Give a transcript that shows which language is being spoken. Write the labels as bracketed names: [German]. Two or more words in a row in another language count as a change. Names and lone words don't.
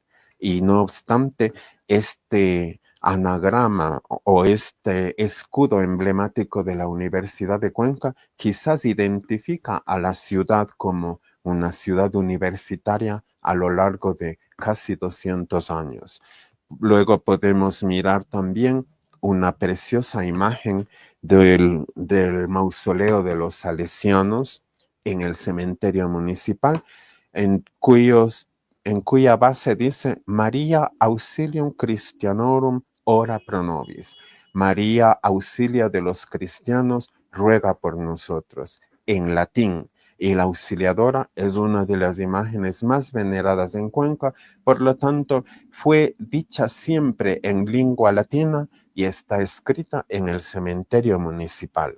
[Spanish] Y no obstante, este anagrama o este escudo emblemático de la Universidad de Cuenca quizás identifica a la ciudad como una ciudad universitaria a lo largo de casi 200 años. Luego podemos mirar también una preciosa imagen del mausoleo de los salesianos en el cementerio municipal, en cuya base dice María [Latin] Auxilium Christianorum ora pro nobis. [Spanish] María auxilia de los cristianos, ruega por nosotros. En latín, y la auxiliadora es una de las imágenes más veneradas en Cuenca, por lo tanto, fue dicha siempre en lengua latina y está escrita en el cementerio municipal.